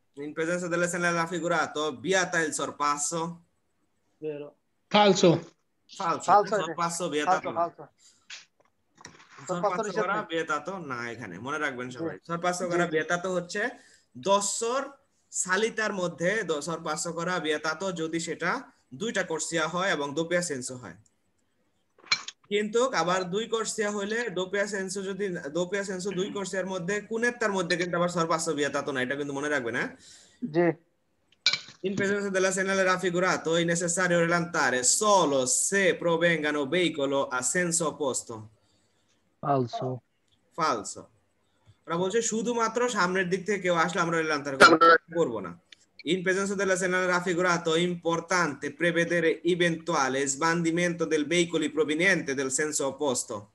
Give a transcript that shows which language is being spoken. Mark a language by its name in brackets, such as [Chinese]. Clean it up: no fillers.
[Italian] in presenza della segnale raffigurato vieta il sorpasso. falso sorpasso vietato sorpasso [Bangla] করা vietato না, এখানে মনে রাখবেন সবাই। sorpasso করা vietato হচ্ছে দশর সালিতার মধ্যে sorpasso করা vietato যদি সেটা দুইটা কোর্সিয়া হয় এবং দোপিয়া সেন্সো হয়। কিন্তু আবার দুই কোর্সিয়া হলে দোপিয়া সেন্সো যদি দোপিয়া সেন্সো দুই কোর্সিয়ার মধ্যে কোনেরটার মধ্যে কিন্তু আবার [Italian] sorpasso vietato [Bangla] না, এটা কিন্তু মনে রাখবেন। হ্যাঁ জি। [Italian] in presenza della segnale raffigurato è necessario rallentare solo se provengano veicolo a senso opposto. falso [Bangla] ওরা বলছে শুধুমাত্র সামনের দিক থেকে কেউ আসলে আমরা রিলান্তার করব না। [Italian] in presenza della segnale raffigurato è importante prevedere eventuale sbandimento del veicoli proveniente del senso opposto.